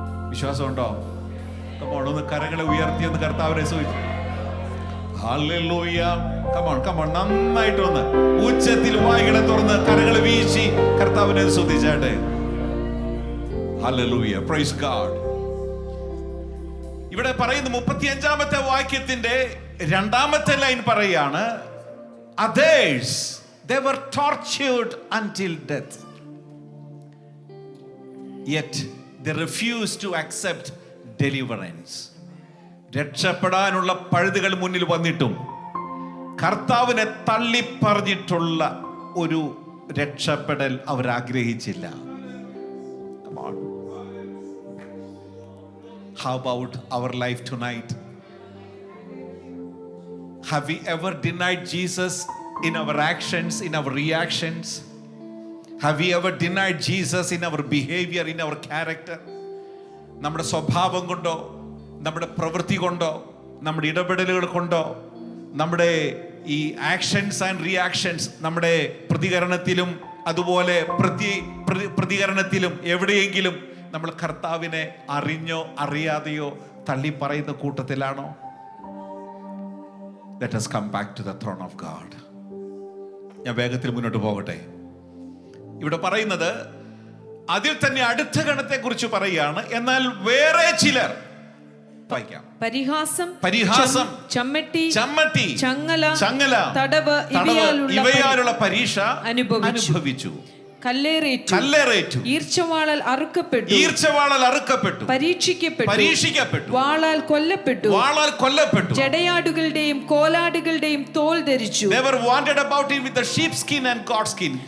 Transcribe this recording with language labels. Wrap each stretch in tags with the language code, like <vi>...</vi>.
<ml>വിശ്വാസമുണ്ടോ? ഒന്ന് കരങ്ങളെ ഉയർത്തിയെന്ന് കർത്താവിനെ സൂചിച്ചു. ഹല്ലേലൂയ.</ml> <en>come on come on,</en> <ml>നന്നായിട്ടൊന്ന് ഉച്ചത്തിൽ വായ്കളെ തുറന്ന് കരങ്ങൾ വീശി കർത്താവിനെ സ്തുതിച്ചാട്ടെ.</ml> <en>Hallelujah, praise God.</en> <ml>ഇവിടെ പറയുന്ന 35-ാമത്തെ വാക്യത്തിന്റെ 2-ാമത്തെ ലൈൻ പറയാണ്,</ml> <en>others they were tortured until death, yet they refused to accept deliverance.</en> <ml>രക്ഷപ്പെടാനുള്ള പഴുതുകൾ മുന്നിൽ വന്നിട്ടും കർത്താവിനെ തള്ളിപ്പറഞ്ഞിട്ടുള്ള ഒരു രക്ഷപ്പെടൽ അവർ ആഗ്രഹിച്ചില്ല.</ml> <en>How about our life tonight? Have we ever denied Jesus in our actions, in our reactions? Have we ever denied Jesus in our behavior, in our character?</en> <ml>നമ്മുടെ സ്വഭാവം കൊണ്ടോ, നമ്മുടെ പ്രവൃത്തി കൊണ്ടോ, നമ്മുടെ ഇടപെടലുകൾ കൊണ്ടോ, നമ്മുടെ ഈ</ml> <en>actions and reactions,</en> <ml>നമ്മുടെ പ്രതികരണത്തിലും അതുപോലെ പ്രതികരണത്തിലും എവിടെയെങ്കിലും നമ്മൾ കർത്താവിനെ അറിഞ്ഞോ അറിയാതെയോ തള്ളി പറയുന്ന കൂട്ടത്തിലാണോ?</ml> <en>Let us come back to the throne of God.</en> <ml>ഞാൻ വേഗത്തിൽ മുന്നോട്ട് പോകട്ടെ. ഇവിടെ പറയുന്നത് അതിൽ തന്നെ അടുത്ത ഗണത്തെ കുറിച്ച് പറയുകയാണ്. എന്നാൽ വേറെ ചിലർ, വായിക്കാം, പരിഹാസം, ചമ്മട്ടി, ചങ്ങല, തടവ് ഇവയാലുള്ള പരീക്ഷ അനുഭവിച്ചു. കല്ലേറേറ്റു, ഈർച്ചവാളാൽ അറുക്കപ്പെട്ടു, പരീക്ഷിക്കപ്പെട്ടു, വാളാൽ കൊല്ലപ്പെട്ടു, ജടയാടുകളുടെയും കോലാടുകളുടെയും തോൽ ധരിച്ചു.</ml> <en>They were wanted about him with the sheepskin and goatskin.</en>